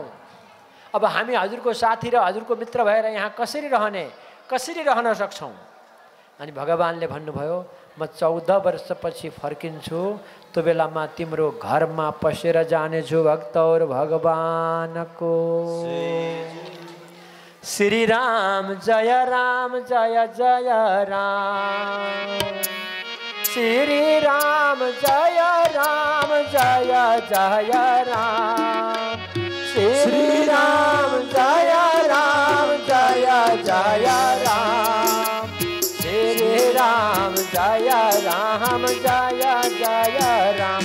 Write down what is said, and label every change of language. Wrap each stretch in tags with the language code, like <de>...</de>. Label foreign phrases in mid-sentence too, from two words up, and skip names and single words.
<ne>अब हामी हजुरको साथी र हजुरको मित्र भएर यहाँ कसरी रहन सक्छौँ? अनि भगवानले भन्नुभयो म 14 वर्षपछि फर्किन्छु, त्यो बेलामा तिम्रो घरमा पसेर जानेछु। भक्तौर भगवानको</ne> <sa>श्री राम जय जय राम, श्री राम जय जय राम, श्री राम जय जय राम, श्री राम जय जय राम।</sa>